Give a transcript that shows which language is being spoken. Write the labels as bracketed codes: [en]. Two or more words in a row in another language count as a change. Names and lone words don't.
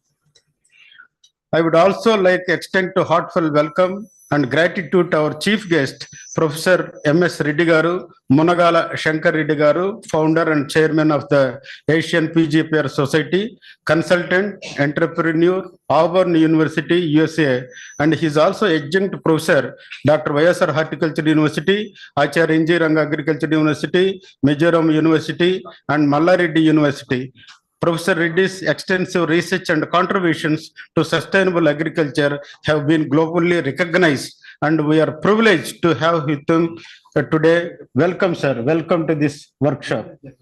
[en] I would also like to extend a heartfelt welcome and gratitude to our chief guest, Professor M.S. Reddy Garu, Munagala Shankar Reddy Garu, founder and chairman of the Asian pgpr Society, consultant, entrepreneur, Auburn University, USA, and he is also adjunct professor, Dr. YSR Horticulture University, Acharya Injiranga Agriculture University, Mizoram University, and Mallareddy University. Professor Reddy's extensive research and contributions to sustainable agriculture have been globally recognized, and we are privileged to have with him today. Welcome, sir. Welcome to this workshop.